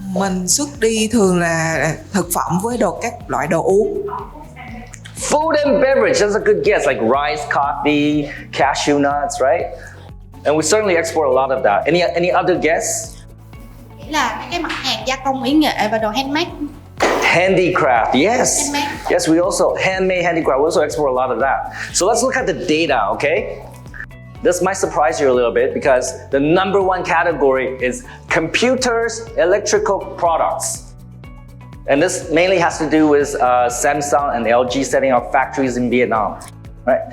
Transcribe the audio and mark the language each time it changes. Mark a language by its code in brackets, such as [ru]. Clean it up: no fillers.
[vi] Mình xuất đi thường là thực phẩm với các loại đồ uống. [en] Food and beverage, that's a good guess, like rice, coffee, cashew nuts, right? And we certainly export a lot of that. Any other guess? [vi] Nghĩa là cái mặt hàng gia công mỹ nghệ và đồ handmade. [en] Handicraft, yes. Handmade. Yes, we also, handmade handicraft, we also export a lot of that. So let's look at the data, okay? This might surprise you a little bit because the number 1 category is computers, electrical products. And this mainly has to do with Samsung and LG setting up factories in Vietnam, right?